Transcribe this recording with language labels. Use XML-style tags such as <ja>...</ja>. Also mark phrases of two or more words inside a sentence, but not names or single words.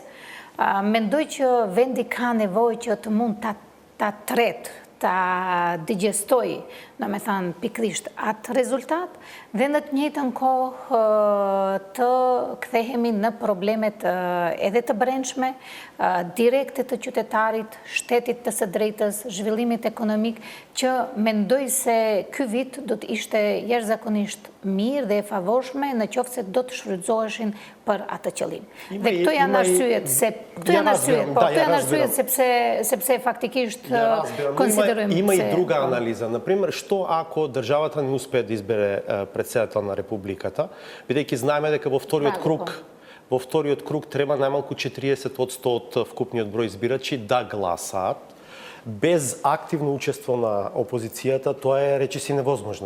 <sq>Mendoj që vendi ka nevojë që të mund ta tret, ta digjestoj, do me thënë pikrisht atë rezultat, dhe në të njëjtën kohë të kthehemi në problemet edhe të brendshme, direkte të qytetarit, shtetit të së drejtës, zhvillimit ekonomik, që mendoj se ky vit do të ishte jashtëzakonisht mirë dhe e favorshme në qoftë se do të shfrytëzoheshin për atë qëllim. Dhe këto janë arsyet, sepse faktikisht konsiderojmë</sq> <mk>Има и друга анализа. Например, што ако државата не успее да избере председател на републиката, бидејќи знаеме дека во вториот круг треба најмалку 40% од вкупниот број избирачи да гласаат, без активно учество на опозицијата, тоа е речиси невозможно.</mk>